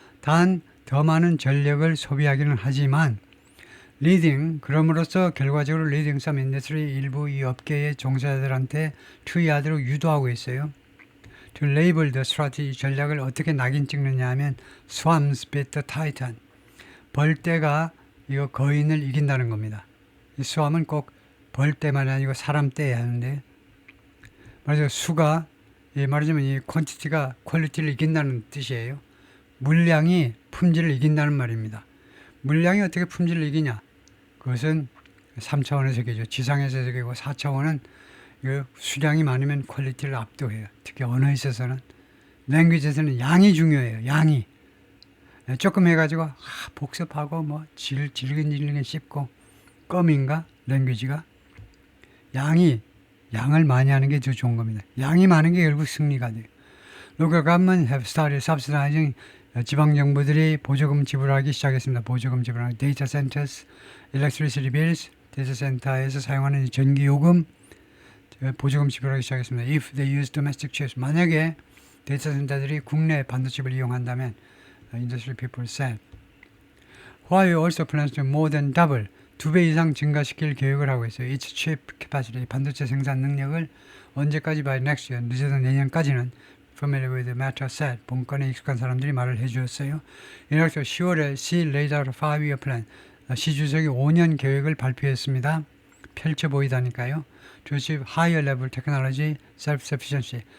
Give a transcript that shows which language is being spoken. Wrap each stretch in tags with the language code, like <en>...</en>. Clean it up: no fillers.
<ko>단 더 많은 전력을 소비하기는 하지만 그럼으로써 결과적으로</ko> <en>leading some industry</en> <ko>일부 이 업계의 종사자들한테 투여하도록 유도하고 있어요.</ko> <en>To label the strategy,</en> <ko>전략을 어떻게 낙인 찍느냐 하면</ko> <en>Swans beat the Titan.</en> <ko>벌떼가 이거 거인을 이긴다는 겁니다. 이 스왑은 꼭 벌떼만이 아니고 사람 떼야 하는데 말하자면 수가 말하자면 이 퀀티티가 퀄리티를 이긴다는 뜻이에요. 물량이 품질을 이긴다는 말입니다. 물량이 어떻게 품질을 이기냐? 그것은 3차원의 세계죠. 지상에서 세계고 4차원은 수량이 많으면 퀄리티를 압도해요. 특히 언어에 있어서는 랭귀지에서는 양이 중요해요. 양이 조금 해가지고 복습하고 뭐 질근질근 씹고 껌인가 랭귀지가 양을 많이 하는 게 더 좋은 겁니다. 양이 많은 게 결국 승리가 돼요.</ko> <en>Local government have started subsidizing.</en> <ko>지방 정부들이 보조금 지불하기 시작했습니다. 보조금 지불하기.</ko> <en>Data centers, electricity bills.</en> <ko>데이터 센터에서 사용하는 전기 요금 보조금 지불하기 시작했습니다.</ko> <en>If they use domestic chips.</en> <ko>만약에 데이터 센터들이 국내 반도체를 이용한다면</ko> <en>industry people said. Huawei also plans to more than double.</en> <ko>2배 이상 증가시킬 계획을 하고 있어요.</ko> <en>Its chip capacity.</en> <ko>반도체 생산 능력을 언제까지</ko> <en>by next year.</en> <ko>늦어도 내년까지는</ko> <en>familiar with the matter said.</en> <ko>본건에 익숙한 사람들이 말을 해주었어요. 이렇게 10월에</ko> <en>Xi laid out a 5-year plan.</en> <ko>시 주석이 5년 계획을 발표했습니다. 펼쳐 보이다니까요.</ko> <en>To achieve higher level technology self-sufficiency.</en>